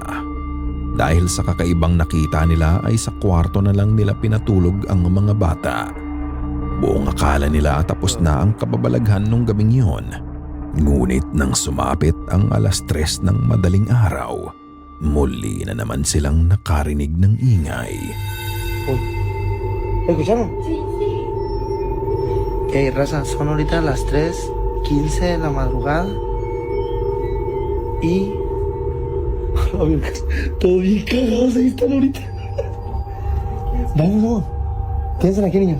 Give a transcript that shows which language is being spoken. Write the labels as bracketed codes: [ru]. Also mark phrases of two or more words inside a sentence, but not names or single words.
[tl] Dahil sa kakaibang nakita nila ay sa kwarto na lang nila pinatulog ang mga bata. Buong akala nila tapos na ang kababalaghan nung gabing yon. Ngunit nang sumapit ang 3:00 ng madaling araw, muli na naman silang nakarinig ng ingay. Uy. [es] ¿Escucharon? Sí, sí. Raza, son ahorita las 3:15 de la madrugada. Y... A ver, todo bien cagados ahí están ahorita. Vamos, vamos. Quédense aquí, niños.